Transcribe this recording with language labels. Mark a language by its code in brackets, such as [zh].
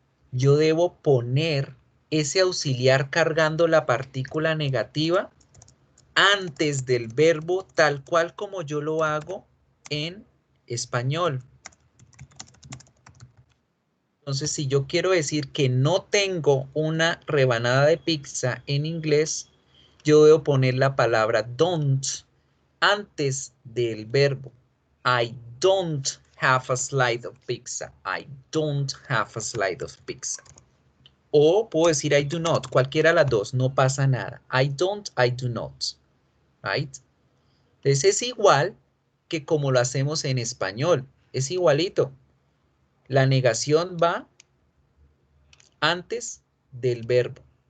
[es] Yo debo poner ese auxiliar cargando la partícula negativa antes del verbo, tal cual como yo lo hago en español. Entonces, si yo quiero decir que no tengo una rebanada de pizza en inglés, yo debo poner la palabra don't antes del verbo. [en] I don't have a slice of pizza. I don't have a slice of pizza. [es] O puedo decir [en] I do not, [es] cualquiera de las dos, no pasa nada. [en] I don't, I do not. Right? [es] Entonces es igual que como lo hacemos en español. Es igualito. La negación va antes del verbo.